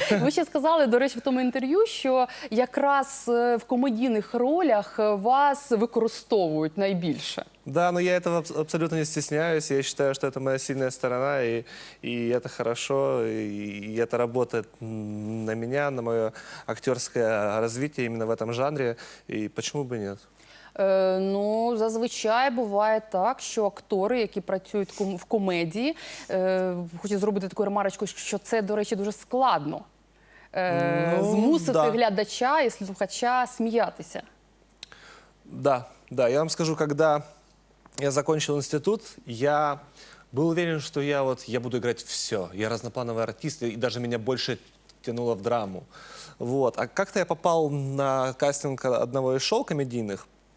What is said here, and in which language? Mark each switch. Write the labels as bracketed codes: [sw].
[uk] Ви ще сказали, до речі, в тому інтерв'ю, що якраз в комедійних ролях вас використовують найбільше. [ru] Да, но я этого абсолютно не стесняюсь. Я считаю, что это моя сильная сторона, и это хорошо, и это работает на меня, на мое актерское развитие именно в этом жанре. И почему бы нет? [uk] Ну, зазвичай буває так, що актори, які працюють в комедії, хочу зробити таку ремарочку, що це, до речі, дуже складно. Змусити глядача і слухача сміятися. [ru] Да, я вам скажу, когда я закончил институт, я был уверен, что я буду играть все. Я разноплановый артист, и даже меня больше тянуло в драму. Вот. А как-то я попал на кастинг одного из шоу комедийных.